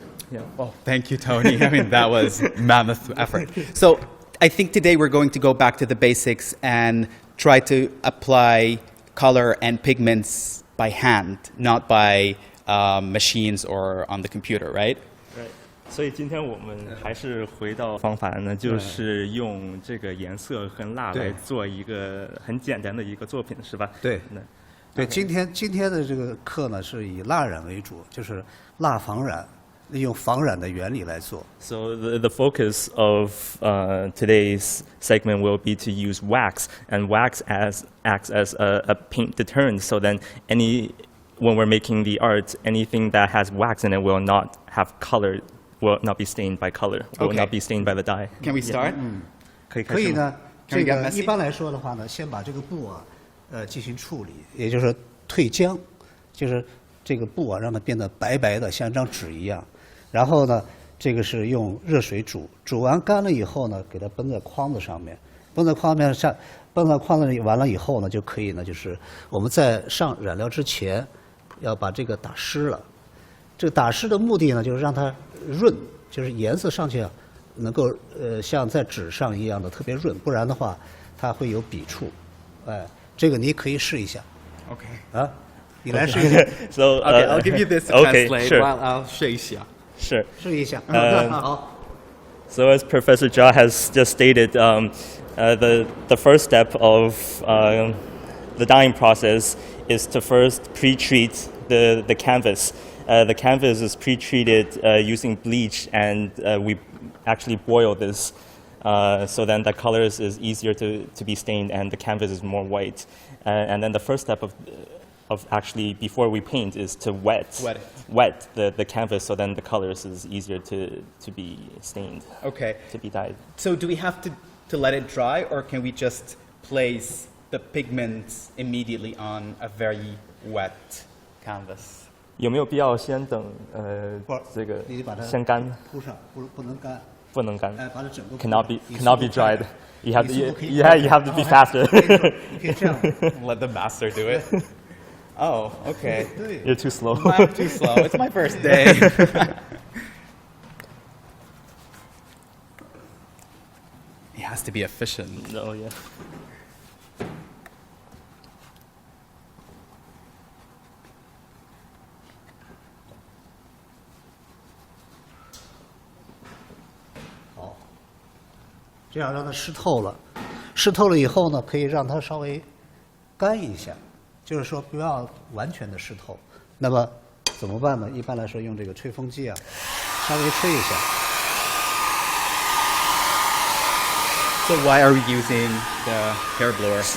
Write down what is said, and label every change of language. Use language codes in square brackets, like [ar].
[en] Yeah. Well, thank you, Tony. I mean, that was mammoth effort. So I think today we're going to go back to the basics and try to apply color and pigments by hand, not by machines or on the computer, right? Right. [zh] 所以今天我们还是回到方法呢，就是用这个颜色和蜡来做一个很简单的一个作品，是吧？对。对，今天的这个课呢是以蜡染为主，就是蜡仿染，利用仿染的原理来做。 [en] So the focus of today's segment will be to use wax, and wax acts as a paint deterrent. So then when we're making the art, anything that has wax in it will not have color, will not be stained by color, will not be stained by the dye. Can we start? [zh] 可以呢，这个一般来说的话呢，先把这个布进行处理，也就是褪浆，就是这个布让它变得白白的，像一张纸一样。然后呢，这个是用热水煮，煮完干了以后呢，给它绷在框子上面，绷在框子里完了以后呢，就可以呢，就是我们在上染料之前，要把这个打湿了。这个打湿的目的呢，就是让它润，就是颜色上去能够像在纸上一样的特别润，不然的话它会有笔触，哎。这个你可以试一下。 [en] Okay. [zh] 啊，你来试一下。 [en] So okay, I'll give you this to translate while I'll [zh] 试一下。 [en] Sure. [zh] 试一下。好。 [en] So as Professor Jia has just stated, the first step of the dyeing process is to first pre-treat the canvas. The canvas is pre-treated using bleach, and we actually boil this. So then the colors is easier to be stained, and the canvas is more white. And then the first step of actually before we paint is to wet the canvas, so then the colors is easier to be stained. Okay. To be dyed. So do we have to let it dry, or can we just place the pigments immediately on a very wet canvas? [zh] 有没有必要先等这个先干？铺上，不能干。不能干。把它整个 [en] cannot be dried. You have to be faster. Let the master do it. Oh, okay. You're too slow. I'm too slow. It's my first day. He has to be efficient. No, yeah. Oh. [zh] 这样让它湿透了，湿透了以后呢，可以让它稍微干一下。就是说不要完全的湿透，那么怎么办呢？一般来说用这个吹风机啊，稍微吹一下。 [en] So why are we using the hair blower?